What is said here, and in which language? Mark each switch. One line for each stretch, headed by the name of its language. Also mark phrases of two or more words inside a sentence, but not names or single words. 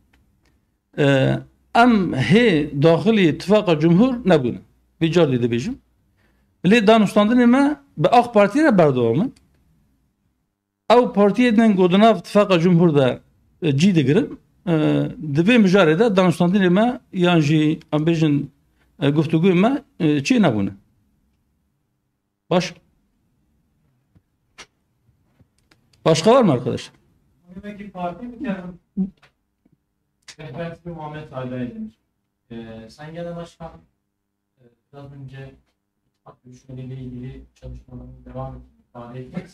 Kurdish: em hê daxilî ittifaka cumhur nebûne vî car dî dibêjim lê danûstandinê me bi AK Partiye re berdewam in ew partiyên godinav ittifaka cumhur de cî digirin di vê mijarê de danûstandinê me yan jî em bêjin guftugûyê me çê nebûne.
Turkish: Başka var mı arkadaşlar? Önündeki parti mi yani? Rehberlik bir Muhammed Salih'e demiş. Sen Genel Başkan biraz önce ittifak görüşmeleriyle ilgili çalışmalarını devam ettiğini ifade ettiniz.